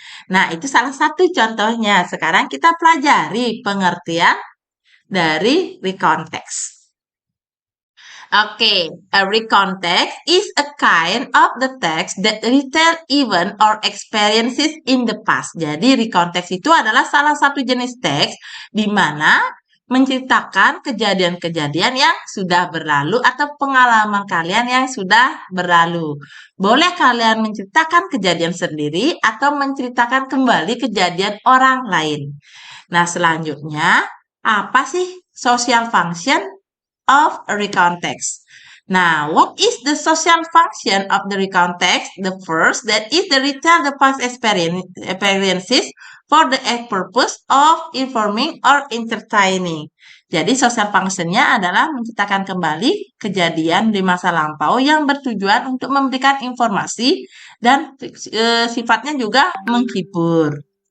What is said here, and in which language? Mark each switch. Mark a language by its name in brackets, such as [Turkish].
[Indonesian] Nah, itu salah satu contohnya. Sekarang kita pelajari pengertian dari recontext. [English] Okay, a recontext is a kind of the text that retell event or experiences in the past. [Indonesian] Jadi, recontext itu adalah salah satu jenis teks di mana menceritakan kejadian-kejadian yang sudah berlalu atau pengalaman kalian yang sudah berlalu. Boleh kalian menceritakan kejadian sendiri atau menceritakan kembali kejadian orang lain. Nah, selanjutnya, apa sih social function of a recontext? [English] Now, what is the social function of the recontext? The first, that is the retell the past experiences for the purpose of informing or entertaining. [Indonesian] Jadi, social function-nya adalah menceritakan kembali kejadian di masa lampau yang bertujuan untuk memberikan informasi dan sifatnya juga menghibur.